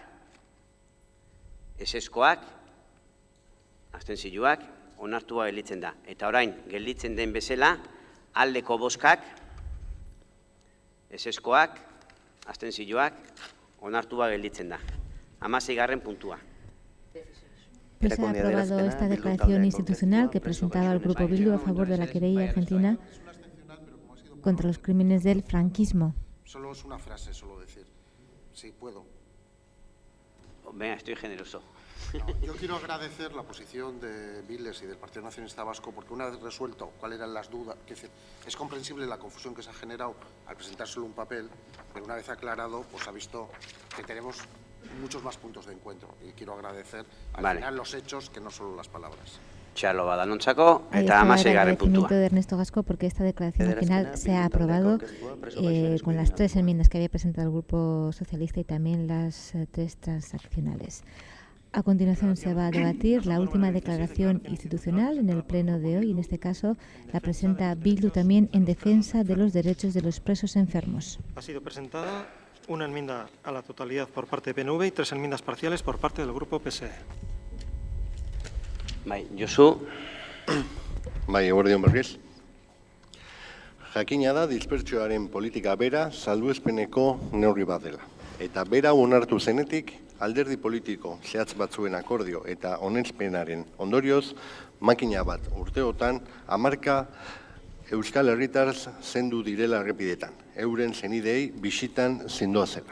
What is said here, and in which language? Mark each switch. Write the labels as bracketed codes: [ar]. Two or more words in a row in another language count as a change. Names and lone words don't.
[eu] Ezeskoak, abstentzioak, onartua gelditzen da. Eta orain, gelditzen den bezala, aldeko bozkak, ezeskoak, abstentzioak, onartua gelditzen da. 16. puntua. [es] Se ha aprobado esta declaración institucional que presentaba el Grupo Bildu a favor de la querella argentina contra los crímenes del franquismo. Solo es una frase, solo decir. Sí, puedo. Venga, estoy generoso. Yo quiero agradecer la posición de Viles y del Partido Nacionalista Vasco porque una vez resuelto cuáles eran las dudas, es comprensible la confusión que se ha generado al presentar solo un papel, pero una vez aclarado, pues ha visto que tenemos muchos más puntos de encuentro y quiero agradecer al final los hechos que no solo las palabras. [eu] Txalo badanontzako, eta 16. puntua. [es] Ahí está el agradecimiento de Ernesto Gasco porque esta declaración al final se ha aprobado con las 3 enmiendas que había presentado el Grupo Socialista y también las 3 transaccionales. A continuación se va a debatir la última declaración institucional en el pleno de hoy. En este caso la presenta Bildu también en defensa de los derechos de los presos enfermos. Ha sido presentada una enmienda a la totalidad por parte de PNV y 3 enmiendas parciales por parte del Grupo PSE. Josu. [eu] Eguerdion berriz. Jakina da dispertsioaren politika bera salbuespeneko neurri bat dela. Eta bera onartu zenetik alderdi politiko zehatz batzuen akordio eta onetspenaren ondorioz makina bat urteotan 10 euskal herritar zendu direla errepidetan, euren zenidei bisitan zindoazela.